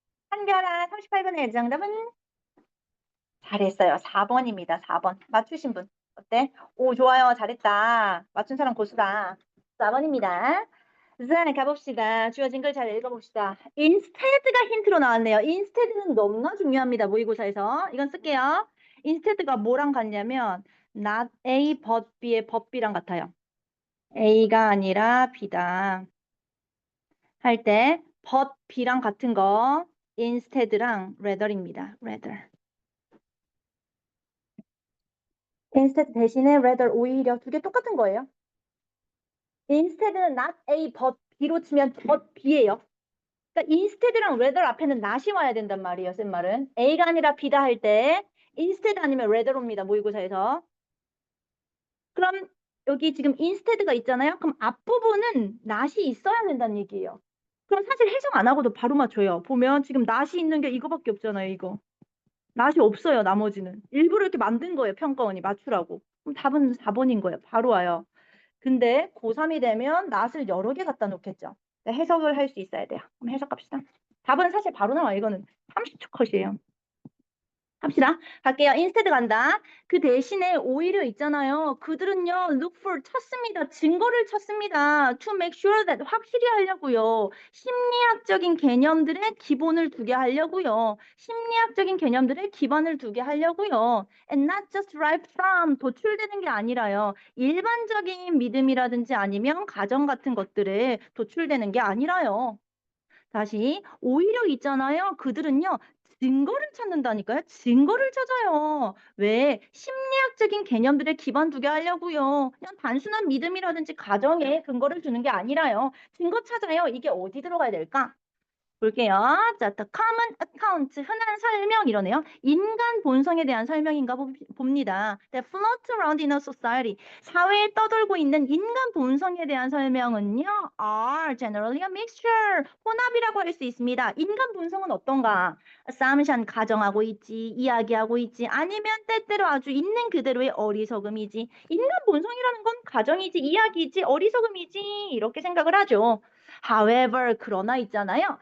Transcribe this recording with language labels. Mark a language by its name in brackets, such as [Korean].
[Korean] 한결아, 38번의 정답은 잘했어요. 4번입니다. 4번. 맞추신 분. 어때? 오, 좋아요. 잘했다. 맞춘 사람 고수다. 4번입니다. 자, 가봅시다. 주어진 걸 잘 읽어봅시다. instead가 힌트로 나왔네요. instead는 너무나 중요합니다. 모의고사에서. 이건 쓸게요. instead가 뭐랑 같냐면 [English] not A but B [Korean] 의 but B랑 같아요. A가 아니라 B다. 할 때 but B랑 같은 거 instead랑 rather입니다. rather. instead 대신에 rather 오히려 두 개 똑같은 거예요. instead는 [English] not A but B [Korean] 로 치면 but B예요. 그러니까 instead랑 rather 앞에는 not이 와야 된단 말이에요. 쓴 말은 A가 아니라 B다 할 때 instead 아니면 rather입니다. 모의고사에서. 그럼 여기 지금 instead가 있잖아요. 그럼 앞부분은 not이 있어야 된다는 얘기예요. 그럼 사실 해석 안 하고도 바로 맞춰요. 보면 지금 not이 있는 게 이거밖에 없잖아요. 이거. 낫이 없어요, 나머지는. 일부러 이렇게 만든 거예요, 평가원이 맞추라고. 그럼 답은 4번인 거예요. 바로 와요. 근데 고3이 되면 낫을 여러 개 갖다 놓겠죠. 해석을 할 수 있어야 돼요. 그럼 해석 갑시다. 답은 사실 바로 나와. 이거는 30초 컷이에요. 합시다. 갈게요. 인스테드 간다. 그 대신에 오히려 있잖아요. 그들은요, [English] look for [Korean] 찾습니다. 증거를 찾습니다. [English] to make sure that [Korean] 확실히 하려고요. 심리학적인 개념들의 기본을 두게 하려고요. 심리학적인 개념들의 기반을 두게 하려고요. [English] And not just right from [Korean] 도출되는 게 아니라요. 일반적인 믿음이라든지 아니면 가정 같은 것들에 도출되는 게 아니라요. 다시 오히려 있잖아요. 그들은요. 증거를 찾는다니까요. 증거를 찾아요. 왜? 심리학적인 개념들에 기반 두게 하려고요. 그냥 단순한 믿음이라든지 가정에 근거를 두는 게 아니라요. 증거 찾아요. 이게 어디 들어가야 될까? 볼게요. 자, [English] the common account, [Korean] 흔한 설명 이러네요. 인간 본성에 대한 설명인가 봅니다. [English] That float around in a society. [Korean] 사회에 떠돌고 있는 인간 본성에 대한 설명은요. [English] Are generally a mixture. [Korean] 혼합이라고 할 수 있습니다. 인간 본성은 어떤가? assumption, 가정하고 있지, 이야기하고 있지, 아니면 때때로 아주 있는 그대로의 어리석음이지. 인간 본성이라는 건 가정이지, 이야기이지, 어리석음이지. 이렇게 생각을 하죠. However, 그러나 있잖아요.